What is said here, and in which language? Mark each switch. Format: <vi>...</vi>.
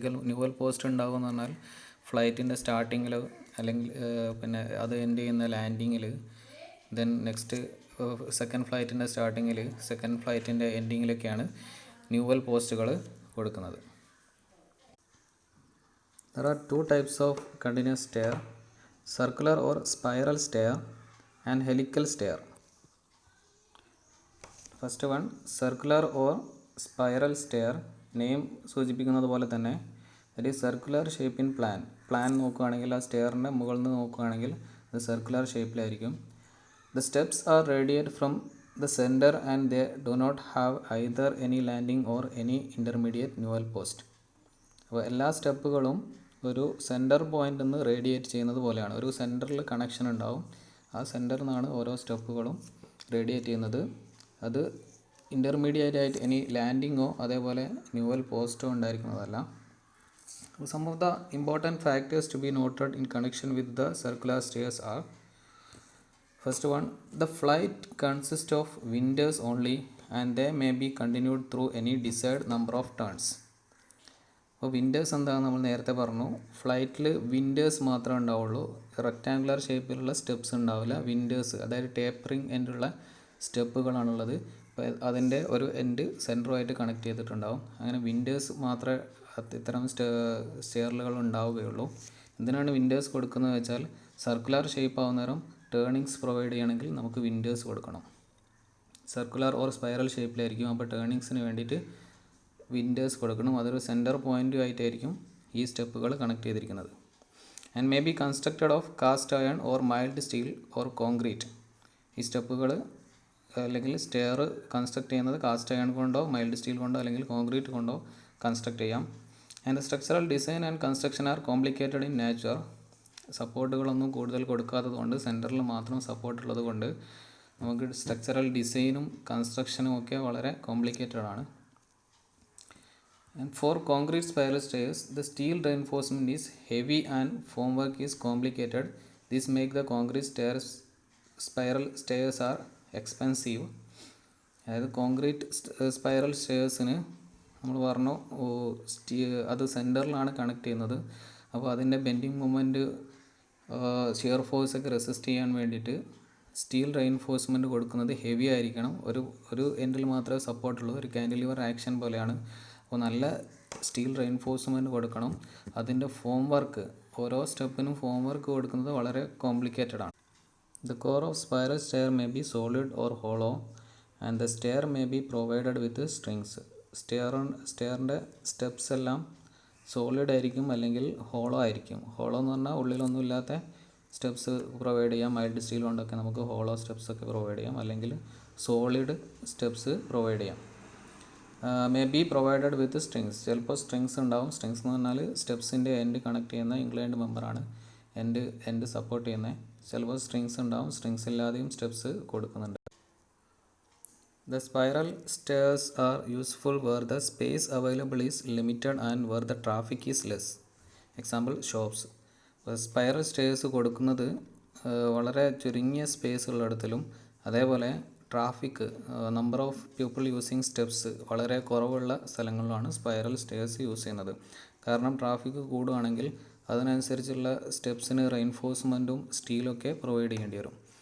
<ml>Newel post ഉണ്ടാകുമെന്ന് പറഞ്ഞാൽ ഫ്ലൈറ്റിൻ്റെ സ്റ്റാർട്ടിങ്ങിൽ അല്ലെങ്കിൽ പിന്നെ അത് എൻഡ് ചെയ്യുന്ന ലാൻഡിങ്ങിൽ, ദെൻ നെക്സ്റ്റ് സെക്കൻഡ് ഫ്ലൈറ്റിൻ്റെ സ്റ്റാർട്ടിങ്ങിൽ, സെക്കൻഡ് ഫ്ലൈറ്റിൻ്റെ എൻഡിങ്ങിലൊക്കെയാണ് ന്യൂവൽ പോസ്റ്റുകൾ കൊടുക്കുന്നത്.</ml> <en>There are two types of continuous stair: circular or spiral stair and helical stair. First one, circular or spiral stair.</en> <ml>Name സൂചിപ്പിക്കുന്നത് പോലെ തന്നെ ഒരു സർക്കുലർ ഷേപ്പ് ഇൻ പ്ലാൻ നോക്കുകയാണെങ്കിൽ ആ സ്റ്റെയറിൻ്റെ മുകളിൽ നിന്ന് നോക്കുകയാണെങ്കിൽ അത് circular ഷേപ്പിലായിരിക്കും.</ml> <en>The steps are radiate from the centre and they do not have either any landing or any intermediate newel post.</en> <ml>അപ്പോൾ എല്ലാ സ്റ്റെപ്പുകളും ഒരു സെൻറ്റർ പോയിൻ്റിൽ നിന്ന് റേഡിയേറ്റ് ചെയ്യുന്നത് പോലെയാണ്. ഒരു സെൻറ്ററിൽ കണക്ഷൻ ഉണ്ടാവും, ആ സെൻറ്ററിൽ നിന്നാണ് ഓരോ സ്റ്റെപ്പുകളും റേഡിയേറ്റ് ചെയ്യുന്നത്. അത് ഇൻ്റർമീഡിയറ്റ് ആയിട്ട് ഇനി ലാൻഡിങ്ങോ അതേപോലെ newel posto ഉണ്ടായിരിക്കുന്നതല്ല.</ml> <en>Some of the important factors to be noted in connection with the circular stairs are: first one, the flight consists of windows only and they may be continued through any desired number of turns.</en> <ml>അപ്പോൾ Winders എന്താണെന്ന് നമ്മൾ നേരത്തെ പറഞ്ഞു. ഫ്ലൈറ്റിൽ Winders മാത്രമേ ഉണ്ടാവുള്ളൂ, rectangular ഷേപ്പിലുള്ള steps ഉണ്ടാവില്ല. വിൻഡേഴ്സ് അതായത് ടേപ്പറിങ് എൻഡുള്ള സ്റ്റെപ്പുകളാണുള്ളത്. അപ്പോൾ അതിൻ്റെ ഒരു എൻഡ് സെൻറ്ററുമായിട്ട് കണക്ട് ചെയ്തിട്ടുണ്ടാവും. അങ്ങനെ വിൻഡേഴ്സ് മാത്രമേ ഇത്തരം സ്റ്റെയറുകൾ ഉണ്ടാവുകയുള്ളൂ. എന്തിനാണ് വിൻഡേഴ്സ് കൊടുക്കുന്നത് വെച്ചാൽ സർക്കുലർ ഷേപ്പ് ആവുന്ന നേരം ടേണിങ്സ് പ്രൊവൈഡ് ചെയ്യണമെങ്കിൽ നമുക്ക് വിൻഡേഴ്സ് കൊടുക്കണം. സർക്കുലർ ഓർ സ്പൈറൽ ഷേപ്പിലായിരിക്കും, അപ്പോൾ ടേണിങ്സിന് വേണ്ടിയിട്ട് വിൻഡേഴ്സ് കൊടുക്കണം. അതൊരു സെൻറ്റർ പോയിൻ്റ് ആയിട്ടായിരിക്കും ഈ സ്റ്റെപ്പുകൾ കണക്ട് ചെയ്തിരിക്കുന്നത്.</ml> <en>And may be constructed of cast iron or mild steel or concrete.</en> <ml>ഈ സ്റ്റെപ്പുകൾ അല്ലെങ്കിൽ സ്റ്റെയർ കൺസ്ട്രക്ട് ചെയ്യുന്നത് കാസ്റ്റ് അയൺ കൊണ്ടോ മൈൽഡ് സ്റ്റീൽ കൊണ്ടോ അല്ലെങ്കിൽ കോൺക്രീറ്റ് കൊണ്ടോ കൺസ്ട്രക്ട് ചെയ്യാം.</ml> <en>And structural design and construction are complicated in nature.</en> <ml>സപ്പോർട്ടുകളൊന്നും കൂടുതൽ കൊടുക്കാത്തത് കൊണ്ട്, സെൻറ്ററിൽ മാത്രം സപ്പോർട്ട് ഉള്ളത് കൊണ്ട് നമുക്ക് സ്ട്രക്ചറൽ ഡിസൈനും കൺസ്ട്രക്ഷനും ഒക്കെ വളരെ കോംപ്ലിക്കേറ്റഡ് ആണ്.</ml> <en>And for concrete spiral stairs, the steel reinforcement is heavy and formwork is complicated. This make the concrete spiral stairs are expensive.</en> <ml>അതായത് കോൺക്രീറ്റ് സ്പൈറൽ സ്റ്റെയർസിന് നമ്മൾ പറഞ്ഞു അത് സെൻറ്ററിലാണ് കണക്ട് ചെയ്യുന്നത്. അപ്പോൾ അതിൻ്റെ ബെൻഡിങ് മൊമെൻറ്റ്, ഷിയർ ഫോഴ്സൊക്കെ റെസിസ്റ്റ് ചെയ്യാൻ വേണ്ടിയിട്ട് സ്റ്റീൽ റെയിൻഫോഴ്സ്മെൻറ്റ് കൊടുക്കുന്നത് ഹെവി ആയിരിക്കണം. ഒരു എൻഡിൽ മാത്രമേ സപ്പോർട്ടുള്ളൂ, ഒരു കാൻഡിലിവർ ആക്ഷൻ പോലെയാണ്. അപ്പോൾ നല്ല സ്റ്റീൽ റെയിൻഫോഴ്സ്മെൻറ്റ് കൊടുക്കണം. അതിൻ്റെ ഫോം വർക്ക്, ഓരോ സ്റ്റെപ്പിനും ഫോം വർക്ക് കൊടുക്കുന്നത് വളരെ കോംപ്ലിക്കേറ്റഡ് ആണ്.</ml> <en>The core of spiral stair may be solid or hollow and the stair may be provided with strings.</en> <ml>സ്റ്റെയറിൻ്റെ steps എല്ലാം സോളിഡ് ആയിരിക്കും അല്ലെങ്കിൽ ഹോളോ ആയിരിക്കും. ഹോളോ എന്ന് പറഞ്ഞാൽ ഉള്ളിലൊന്നും ഇല്ലാത്ത സ്റ്റെപ്സ് പ്രൊവൈഡ് ചെയ്യാം. മൈൽഡ് സ്റ്റീൽ കൊണ്ടൊക്കെ നമുക്ക് ഹോളോ സ്റ്റെപ്സൊക്കെ പ്രൊവൈഡ് ചെയ്യാം, അല്ലെങ്കിൽ സോളിഡ് സ്റ്റെപ്സ് പ്രൊവൈഡ് ചെയ്യാം.</ml> <en>May be provided with strings.</en> <ml>ചിലപ്പോൾ സ്ട്രിങ്സ് ഉണ്ടാവും. സ്ട്രിങ്സ് എന്ന് പറഞ്ഞാൽ സ്റ്റെപ്സിൻ്റെ എൻഡ് കണക്ട് ചെയ്യുന്ന ഇൻക്ലൈൻഡ് മെമ്പറാണ് എൻഡ് സപ്പോർട്ട് ചെയ്യുന്നത്. ചിലപ്പോൾ സ്ട്രിങ്സ് ഉണ്ടാവും. സ്ട്രിങ്സ് ഇല്ലാതെയും സ്റ്റെപ്സ് കൊടുക്കുന്നുണ്ട്.</ml> <en>The spiral stairs are useful where the space available is limited and where the traffic is less. Example, shops.</en> <ml>Spiral stairs കൊടുക്കുന്നത് വളരെ ചുരുങ്ങിയ സ്പേസ് ഉള്ളിടത്തിലും അതേപോലെ traffic number of people using steps വളരെ കുറവുള്ള സ്ഥലങ്ങളിലാണ് സ്പൈറൽ സ്റ്റേഴ്സ് യൂസ് ചെയ്യുന്നത്. കാരണം traffic കൂടുകയാണെങ്കിൽ അതിനനുസരിച്ചുള്ള സ്റ്റെപ്സിന് റെയിൻഫോഴ്സ്മെൻറ്റും സ്റ്റീലൊക്കെ പ്രൊവൈഡ് ചെയ്യേണ്ടി വരും.</ml>